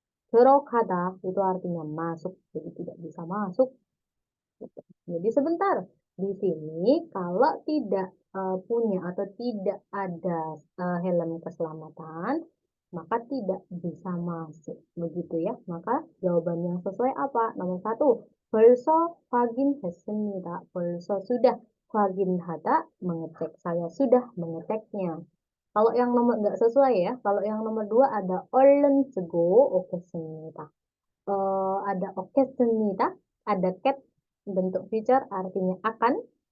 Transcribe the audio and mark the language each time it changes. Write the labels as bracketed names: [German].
[Indonesian] 들어가다 itu artinya masuk, jadi tidak bisa masuk. Jadi sebentar, di sini kalau tidak punya atau tidak ada helm keselamatan, maka tidak bisa masuk. Begitu ya. Maka jawaban yang sesuai apa? Nomor 1, [Korean] 벌써 확인했습니다. [Indonesian] 벌써 sudah 확인하다 mengecek. Saya sudah mengeceknya. Kalau yang nomor nggak sesuai ya. Kalau yang nomor 2 ada [Korean] 얼른 쓰고 오겠습니다. [Indonesian] Ada 오겠습니다. Ada cat bentuk future artinya akan.